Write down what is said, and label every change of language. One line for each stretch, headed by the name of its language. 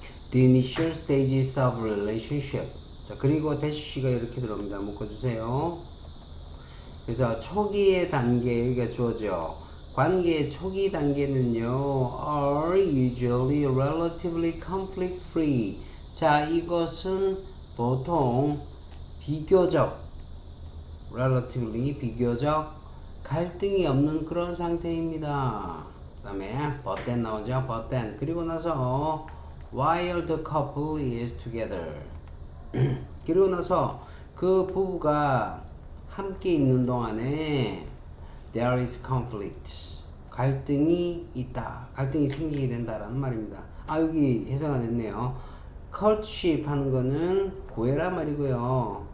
English: The initial stages of relationship.
Korean: 자, 그리고 대시가 이렇게 들어옵니다. 묶어주세요. 그래서 초기의 단계, 여기가 주어져. 관계의 초기 단계는요,
English: are usually relatively conflict free.
Korean: 자, 이것은 보통 비교적, relatively 비교적 갈등이 없는 그런 상태입니다. 그 다음에
English: but then
Korean: 나오죠.
English: but then.
Korean: 그리고 나서
English: while the couple is together.
Korean: 그리고 나서 그 부부가 함께 있는 동안에
English: there is conflict.
Korean: 갈등이 있다. 갈등이 생기게 된다라는 말입니다. 아, 여기 해석 안 했네요. courtship 하는 거는 구애란 말이고요.